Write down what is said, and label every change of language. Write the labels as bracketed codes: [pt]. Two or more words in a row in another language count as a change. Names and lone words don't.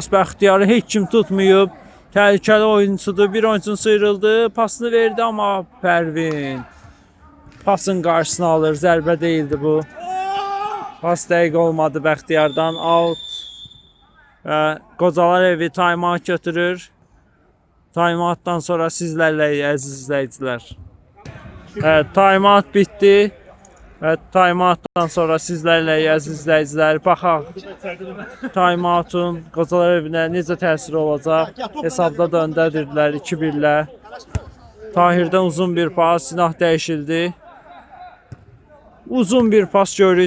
[az] Bəxtiyarı heç kim tutmayıb. Təhlükəli oyuncudur. Bir oyuncu sıyrıldı. Pasını verdi amma Pərvin pasın qarşısını alır. Zərbə deyildi bu. Pas dəqiq olmadı Bəxtiyardan. Out. Və Qocalar evi time-out götürür. Time-outdan sonra sizlərlə əziz izləyicilər. Evet, time-out bitdi. Və time-outdan sonra sizlərlə əziz izləyicilər baxaq time-outun Qocalar evinə necə təsiri olacaq. Hesabda da öndədirdilər 2-1-lə. Tahirdən uzun bir pas, silah dəyişildi. Uzun bir pas görürük.